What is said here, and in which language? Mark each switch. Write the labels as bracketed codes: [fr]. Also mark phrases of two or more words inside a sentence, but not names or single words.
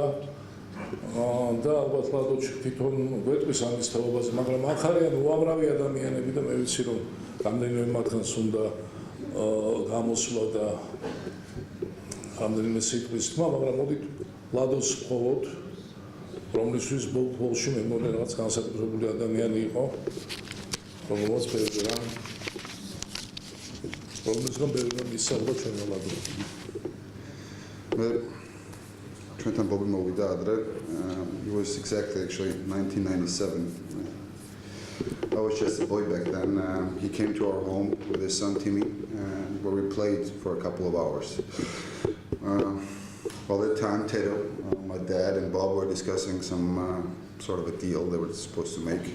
[ka] და ალბათ ლადო თვითონ გვეტყვის ამის თაობაზე, მაგრამ აქ არიან უამრავი ადამიანები და მე ვიცი, რომ რამდენიმე მათგანს უნდა გამოსვლა და რამდენიმე სიტყვის თქმა, მაგრამ მოდით ლადოს ვხოვოთ, რომლისთვის ბოლში მე მგონი რაღაც განსაკუთრებული ადამიანი იყო, რომელსაც ბევრი რამ ისწავლა ჩვენმა ლადო. ჩვენთან ბობი მოვიდა ადრე. [en] It was exactly actually 1997. I was just a boy back then. He came to our home with his son Timmy, where we played for a couple of hours. Well, at that time, Tato, my dad, and Bob were discussing some sort of a deal they were supposed to make.